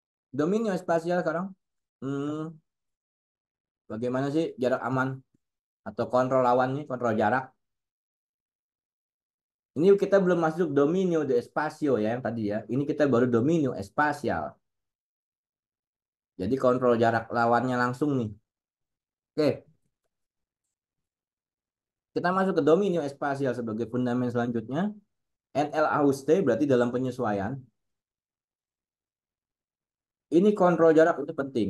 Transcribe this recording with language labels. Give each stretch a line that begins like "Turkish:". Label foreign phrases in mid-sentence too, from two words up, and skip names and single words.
Indonesian: Dominio spasial sekarang. Hmm, bagaimana sih jarak aman atau kontrol lawan nih, kontrol jarak? Ini kita belum masuk
Spanish: dominio de spasio
Indonesian: ya yang tadi ya. Ini kita baru dominio spasial. Jadi kontrol jarak lawannya langsung nih. Oke, kita masuk ke dominio spasial sebagai fundament selanjutnya. NL Auste berarti dalam penyesuaian. Ini kontrol jarak itu penting.